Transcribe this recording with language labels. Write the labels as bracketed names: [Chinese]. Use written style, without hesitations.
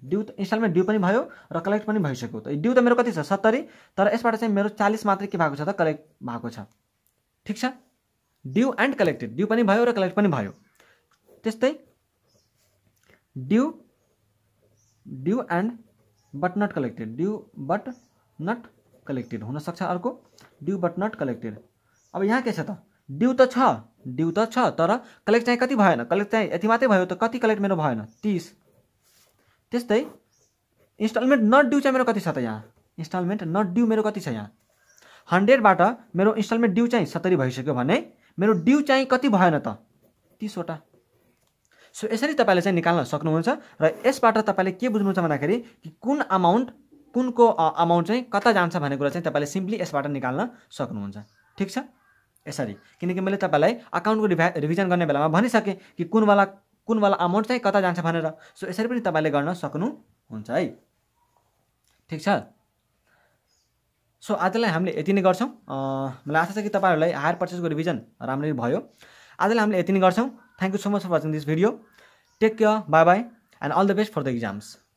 [Nepali] Due instalment due पनि भयो र कलेक्ट पनि भइसक्यो। त ड्यू त मेरो कति छ 70, तर यसबाट चाहिँ मेरो 40 मात्रै के भएको छ त कलेक्ट भएको छ। ठिक छ, ड्यू एन्ड कलेक्टेड, ड्यू पनि भयो र कलेक्ट पनि भयो। त्यस्तै due and but not collected हुनसक्छ। अर्को ड्यू बट नट कलेक्टेड। अब यहाँ के छ त ड्यू त छ तर कलेक्ट चाहिँ कति भएन, कलेक्ट चाहिँ यति मात्रै भयो। त कति कलेक्ट मेरो भएन 30। त्यस्तै इन्स्टलमेन्ट नट ड्यू चाहिँ मेरो कति छ त यहाँ, इन्स्टलमेन्ट नट ड्यू मेरो कति छ यहाँ 100बाट मेरो इन्स्टलमेन्ट ड्यू चाहिँ 70 भइसक्यो भने मेरो ड्यू चाहिँ कति भएन त 30वटा। सो यसरी तपाईँले चाहिँ निकाल्न सक्नुहुन्छ र यसबाट तपाईँले के बुझ्नुहुन्छ भन्दाखेरि कि कुनको अमाउन्ट चाहिँ कता जान्छ भन्ने कुरा चाहिँ तपाईँले सिम्पली यसबाट निकाल्न सक्नुहुन्छ। ठिक छ, यसरी, किनकि मैले तपाईँलाई अकाउन्टको रिभिजन गर्ने बेलामा भनिसकेँ कि कुनवाला अमाउन्ट चाहिँ कता जान्छ भनेर। सो यसरी पनि तपाईँले गर्न सक्नुहुन्छ है। ठिक छ, सो आजलाई हामीले यति नै गर्छौँ। मलाई आशा छ कि तपाईँहरूलाई हायर पर्चेजको रिभिजन राम्ररी भयो। आजलाई हामीले यति नै गर्छौँ। [English] Thank you so much for watching this video. Take care, bye bye, and all the best for the exams.